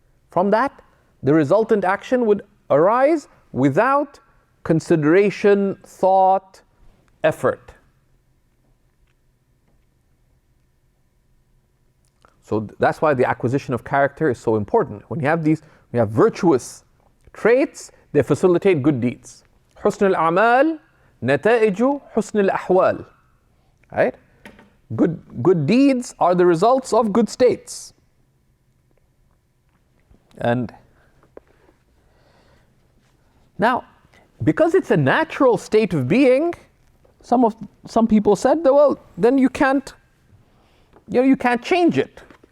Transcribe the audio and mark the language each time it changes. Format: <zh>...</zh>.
<en>From that, the resultant action would arise without consideration, thought, effort. So that's why the acquisition of character is so important. When you have these, we have virtuous traits, they facilitate good deeds.</en> <ar>حسن الأعمال نتائج حسن الأحوال.</ar> <en>Right? Good deeds are the results of good states. And now, because it's a natural state of being, some people said, well, then you can't change it.</en>